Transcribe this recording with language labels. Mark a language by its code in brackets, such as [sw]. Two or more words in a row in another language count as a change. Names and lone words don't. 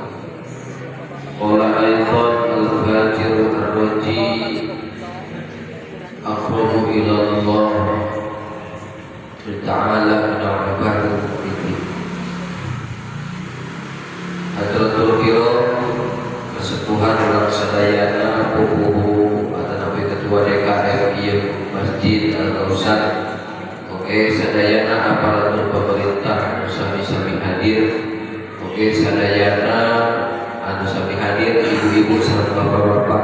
[ar] قال أيضا الفاجر الراجي أقرب إلى الله تعالى من العباد المؤمنين. حضرة الكرام [su] kesepuhan ulang sadayana pupuhu [id] atau ketua [su] DKM Masjid Al-Kausar. Oke, sadayana aparatur pemerintah sami-sami hadir. Oke, sadayana anu sami hadir, ibu-ibu sareng bapak-bapak.